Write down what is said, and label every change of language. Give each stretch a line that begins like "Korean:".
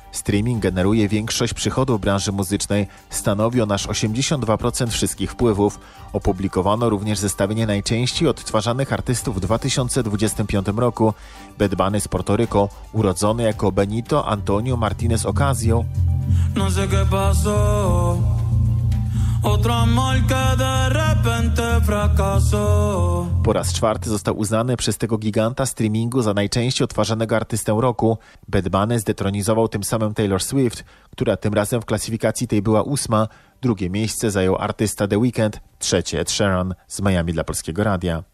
Polish: Streaming generuje większość przychodów branży muzycznej, stanowi on aż 82% wszystkich wpływów. Opublikowano również zestawienie najczęściej odtwarzanych artystów w 2025 roku. Bad Bunny z Puerto Rico, urodzony jako Benito Antonio Martinez Ocasio.
Spanish: No sé qué pasó, otro amor que de repente fracasó.
Polish: Po raz czwarty został uznany przez tego giganta streamingu za najczęściej odtwarzanego artystę roku. Bad Bunny zdetronizował tym samym Taylor Swift, która tym razem w klasyfikacji tej była ósma. Drugie miejsce zajął artysta The Weeknd, trzecie Ed Sheeran z Miami dla Polskiego Radia.